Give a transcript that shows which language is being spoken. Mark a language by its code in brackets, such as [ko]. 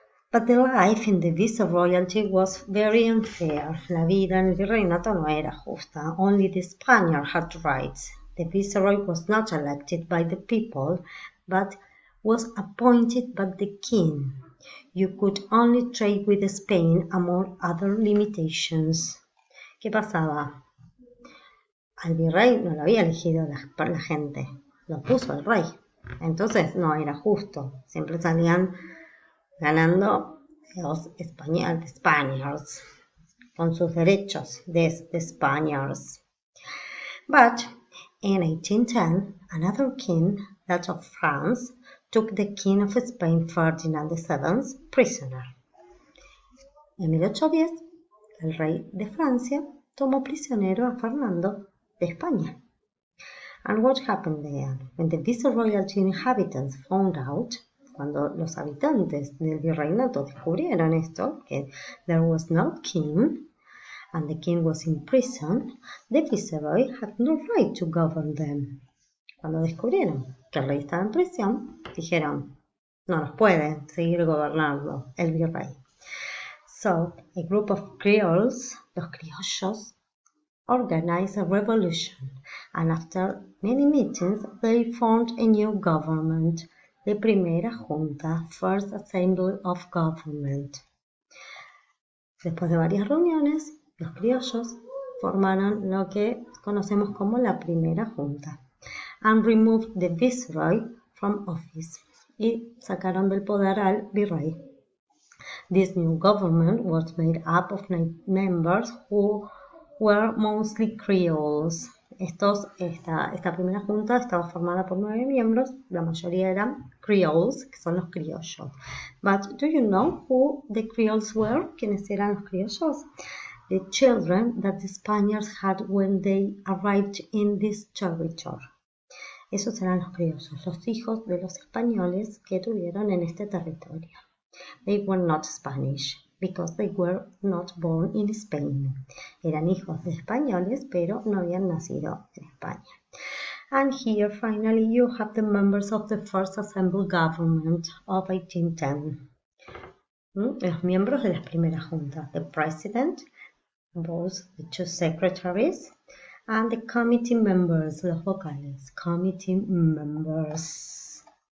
[en] But the life in the viceroyalty was very unfair. [es] La vida en el virreinato no era justa. [en] Only the Spaniard had rights. The viceroy was not elected by the people, but was appointed by the king. You could only trade with Spain among other limitations. [es] ¿Qué pasaba? Al virrey no lo había elegido la gente, lo puso el rey. Entonces no era justo. Siempre salían ganando los Spaniards, con sus derechos de Spaniards. [en] But in 1810, another king, that of France, took the king of Spain, Ferdinand VII, prisoner. [es] En 1810, el rey de Francia tomó prisionero a Fernando de España. [en] And what happened there? When the viceroyalty inhabitants found out, [es] cuando los habitantes del virreinato descubrieron esto, que [en] there was no king, and the king was in prison, the viceroy had no right to govern them. [es] Cuando descubrieron que el rey estaba en prisión, dijeron, no nos puede seguir gobernando el virrey. [en] So, a group of Creoles, los criollos, organized a revolution, and after many meetings, they formed a new government, the Primera Junta, First Assembly of Government. [es] Después de varias reuniones, los criollos formaron lo que conocemos como la Primera Junta, [en] and removed the viceroy from office, [es] y sacaron del poder al virrey. [en] This new government was made up of 9 members who were mostly Creoles. [es] Esta primera junta estaba formada por 9 miembros, la mayoría eran Creoles, que son los criollos. [en] But do you know who the Creoles were? [es] ¿Quiénes eran los criollos? [en] The children that the Spaniards had when they arrived in this territory. [es] Esos eran los criollos, los hijos de los españoles que tuvieron en este territorio. [en] They were not Spanish, because they were not born in Spain. [es] Eran hijos de españoles, pero no habían nacido en España. [en] And here, finally, you have the members of the First Assembly Government of 1810. [es] Los miembros de la primera junta, [en] the president, both the 2 secretaries, and the committee members, [es] los vocales, [en] committee members.